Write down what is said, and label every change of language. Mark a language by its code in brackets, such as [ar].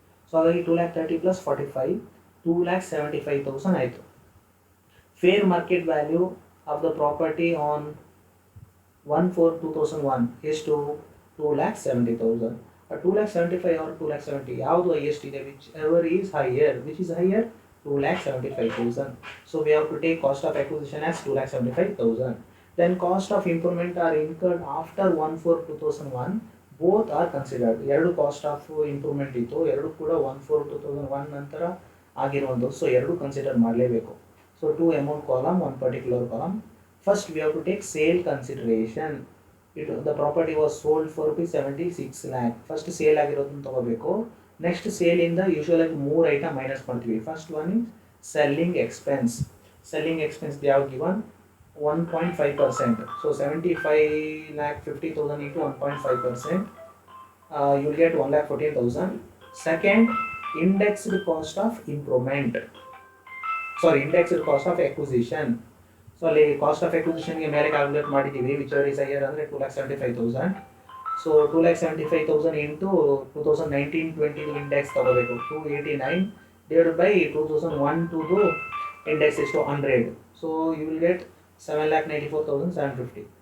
[kn] So ಹಾಗಾಗಿ 2,30,000 plus 45 2,75,000 ಆಯಿತು. [en] Fair market value of the property on 1/4/2001 ಎಷ್ಟು? 2,70,000. 2,75,000 or 2,70,000 [kn] ಯಾವುದು ಹೈಯೆಸ್ಟ್ ಇದೆ, [en] Whichever is higher, which is higher 2,75,000. So we have to take cost of acquisition as 2,75,000. Then cost of improvement are incurred after 1/4/2001. Both are considered. [kn] ಎರಡು cost of improvement ಇತ್ತು, ಎರಡು ಕೂಡ 1/4/2001 ನಂತರ ಆಗಿರುವಂಥದ್ದು. So ಎರಡು consider ಮಾಡಲೇಬೇಕು. So 2 amount column, 1 particular column. [en] First we have to take sale consideration. The property was sold for ₹76 lakh. [kn] First sale ಆಗಿರೋದನ್ನ ತಗೋಬೇಕು. Next ಸೇಲಿಂದ ಯೂಶುವಲಾಗಿ 3 item minus ಮಾಡ್ತೀವಿ. [en] First one is selling expense. Selling expense they have given 1.5%. So 75,50,000 into 1.5%, you'll get 1,14,000. Second, indexed cost of improvement. Sorry, indexed cost of acquisition. [kn] So ಅಲ್ಲಿ cost of ಎಕ್ವಿಸಿಷನ್ಗೆ ಮೇಲೆ calculate ಮಾಡಿದ್ದೀವಿ, [en] which are is higher [kn] ಅಂದರೆ 2,75,000. So 2,75,000 into 2019-20 index ತಗೋಬೇಕು. [en] 289 divided by 2001-2 index ಎಷ್ಟು 100. So you will get 7,94,750.